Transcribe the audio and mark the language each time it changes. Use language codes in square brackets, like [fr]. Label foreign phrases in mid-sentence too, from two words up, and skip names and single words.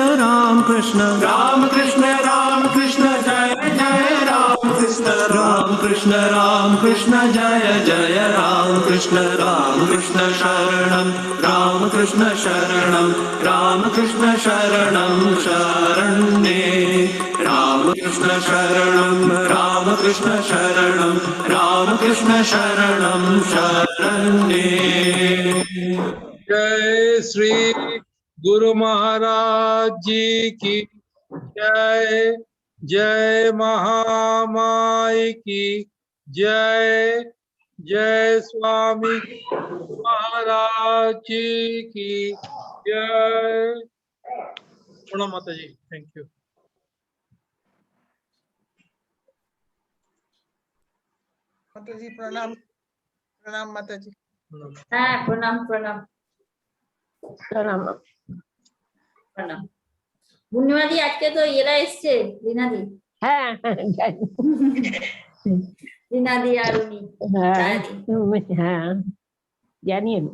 [sa] रामकृष्ण रामकृष्ण रामकृष्ण जय जय रामकृष्ण रामकृष्ण रामकृष्ण जय जय रामकृष्ण रामकृष्ण शरणं रामकृष्ण शरणं रामकृष्ण शरणं शरण्ये रामकृष्ण शरणं रामकृष्ण शरणं रामकृष्ण शरणं शरण्ये [hi] जय श्री गुरु महाराज जी की जय। जय महामाई की जय। जय स्वामी महाराज जी की जय। प्रणाम माता जी, [en] thank you. [hi] माता जी प्रणाम प्रणाम माता जी [bn] হ্যাঁ প্রণাম প্রণাম প্রণাম। প্রণাম। পূর্ণিমাদি আজকে তো এরা এসছে রিনাদি হ্যাঁ জানি। রিনাদি আর উনি হ্যাঁ ছায়াদি। হ্যাঁ জানি আমি।